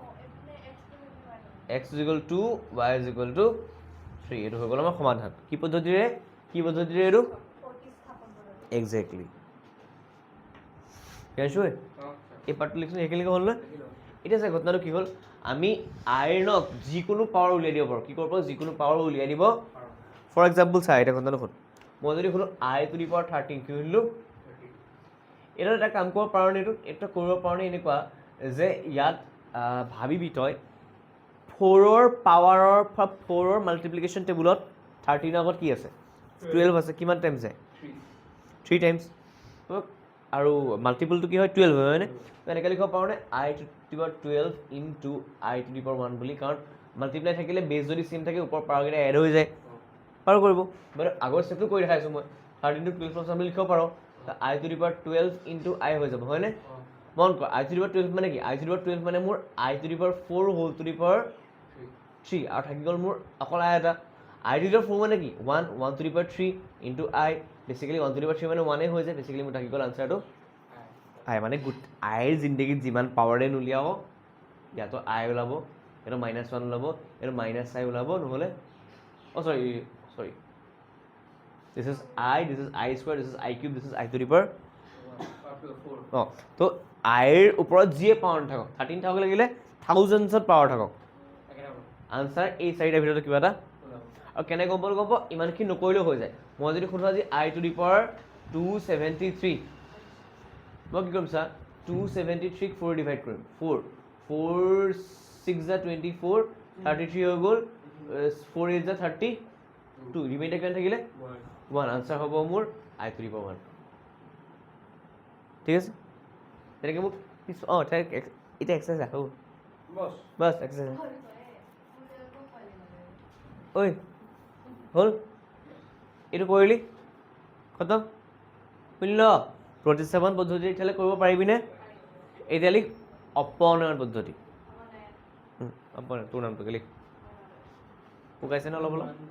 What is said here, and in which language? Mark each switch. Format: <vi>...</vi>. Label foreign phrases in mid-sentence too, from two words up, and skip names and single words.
<as>x = 2 y = 3 এইটো হৈ গ'ল আমাৰ সমাধান কি পদ্ধতিৰে এইটো এক্সেক্টলি এই পাৰ্টটো লিখিছোঁ সেইখিনি হ'ল নহয় এতিয়া চাই ঘটনাটো কি হ'ল আমি আইৰণক যিকোনো পাৱাৰ উলিয়াই দিব পাৰোঁ কি কৰিব পাৰোঁ যিকোনো পাৱাৰ উলিয়াই দিব</as> <en>for example</en> <as>চাই এতিয়া ঘটনাটো হ'ল মই যদি শুনো</as> <en>I to the power 13</en> <as>কি শুনিলোঁ এটা এটা কাম কৰিব পাৰোঁ নে এইটো কৰিব পাৰোঁ নে এনেকুৱা যে ইয়াত ভাবিবি তই 4ৰ পাৱাৰৰ 4ৰ মাল্টিপ্লিকেশ্যন টেবুলত 13 আগত কি আছে 12 আছে কিমান টাইমছ যায় 3 টাইমছ আৰু মাল্টিপলটো কি হয় 12 হয় হয়নে এনেকৈ লিখিব পাৰোঁ নে</as> <en>I to the power 12 into I to the power 1</en> <as>বুলি কাৰণ মাল্টিপ্লাই থাকিলে বেছ যদি চেম থাকে ওপৰৰ পাৱাৰকেইটা এড হৈ যায় পাৰ কৰিব বাৰু আগৰ ষ্টেপটো কৰি দেখাইছোঁ মই 13 to 12 বুলি লিখিব পাৰোঁ</as> <en>I to the power 12 into I</en> <as>হৈ যাব হয়নে মন কৰ</as> <en>I to the power 12</en> <as>মানে কি</as> <en>I to the power 12</en> <as>মানে মোৰ I</as> <en>to the power 4 whole to the power 3</en> <as>আৰু থাকি গ'ল মোৰ অকল I এটা</as> <en>I to the power 4</en> <as>মানে কি</as> <en>1 to the power 3 into I</en> <as>বেচিকেলি</as> <en>1 to the power 3</en> <as>মানে 1 হৈ যায় বেচিকেলি মোৰ থাকি গ'ল আনচাৰটো I মানে আইৰ জিন্দগীত যিমান পাৱাৰে নুলিয়াব ইয়াতো I ওলাব এইটো -1 ওলাব এইটো -I ওলাব নহ'লে</as> <en>sorry this is I square this is I cube this is I to the power</en> <as>তো আইৰ ওপৰত যিয়ে পাৱাৰ নাথাকক 13 থাকক লাগিলে থাউজেণ্ডছত পাৱাৰ থাকক আনচাৰ এই চাৰিটাৰ ভিতৰত কিবা এটা আৰু কেনেকৈ গম পাব ইমানখিনি নকৰিলেও হৈ যায় মই যদি সোধোঁ আজি</as> <en>I to the power 273</en> <as>মই কি কৰিম চা 273 4 ডিভাইড কৰিম 4 6 যা 24 33 হৈ গ'ল 4 8 যা 32 ৰিমাইণ্ডাৰ কিমান থাকিলে 1 আনচাৰ হ'ব মোৰ</as> <en>I to the power 1</en> <as>ঠিক আছে তেনেকৈ মোক এতিয়া এক্সাৰচাইজ আহোঁ বাছ এক্সাৰচাইজ ঐ হ'ল এইটো কৰিলি খতম শুনিল প্ৰতিস্থাপন পদ্ধতি এতিয়ালৈ কৰিব পাৰিবিনে এতিয়া লিখ অপনয়ন পদ্ধতি অপনয়ন তোৰ নামটোকে লিখ শুকাইছে ন অলপ অলপ</as>